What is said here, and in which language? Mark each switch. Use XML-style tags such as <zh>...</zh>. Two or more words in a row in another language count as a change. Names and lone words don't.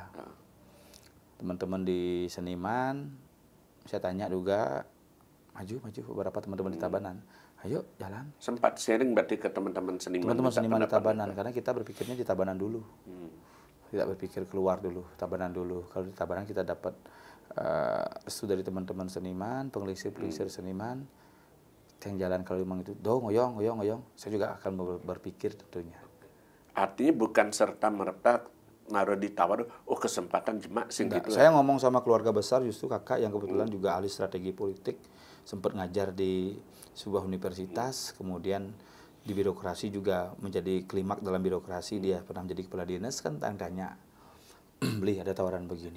<id>Teman-teman di seniman, saya tanya juga, maju beberapa teman-teman di Tabanan. Ayo jalan. Sempat sharing berarti ke teman-teman seniman. Teman-teman seniman di Tabanan, karena kita berpikirnya di Tabanan dulu. Tidak berpikir keluar dulu, Tabanan dulu. Kalau di Tabanan kita dapat restu dari teman-teman seniman, pengelisir-pengelisir seniman, yang jalan kalau memang itu, ngoyong. Saya juga akan berpikir tentunya. Artinya bukan serta-merta naruh di tawar, kesempatan jemak sih gitu. Saya ngomong sama keluarga besar, justru kakak yang kebetulan juga ahli strategi politik, sempat ngajar di sebuah universitas, kemudian di birokrasi juga menjadi klimak dalam birokrasi, dia pernah menjadi kepala dinas, kan tanya, beli ada tawaran begini.</id>